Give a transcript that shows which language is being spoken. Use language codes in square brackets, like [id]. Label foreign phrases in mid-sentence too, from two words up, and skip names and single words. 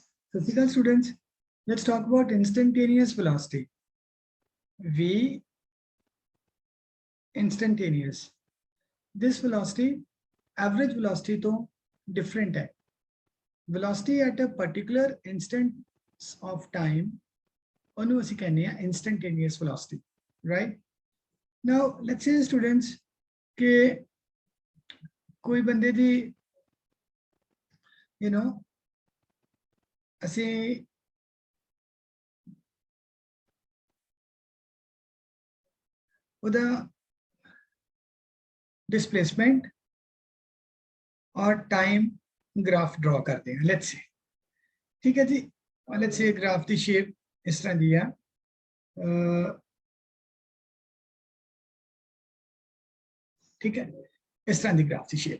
[en] So, students, let's talk about instantaneous velocity. V instantaneous. This velocity, average velocity to different है. Velocity at a particular instance of time, [pa] ਉਹਨੂੰ ਅਸੀਂ ਕਹਿੰਦੇ ਆ [en] instantaneous velocity, right? Now, let's say students [pa] ਕਿ ਕੋਈ ਬੰਦੇ ਦੀ, [en] you know, [pa] ਅਸੀਂ ਉਹਦਾ [hi] डिस्प्लेसमेंट और [en] time graph draw [hi] करते हैं, [en] let's say, [hi] ठीक है जी। [en] let's say [hi] ग्राफ की शेप इस तरह दी है, ठीक है, इस तरह की ग्राफ की शेप।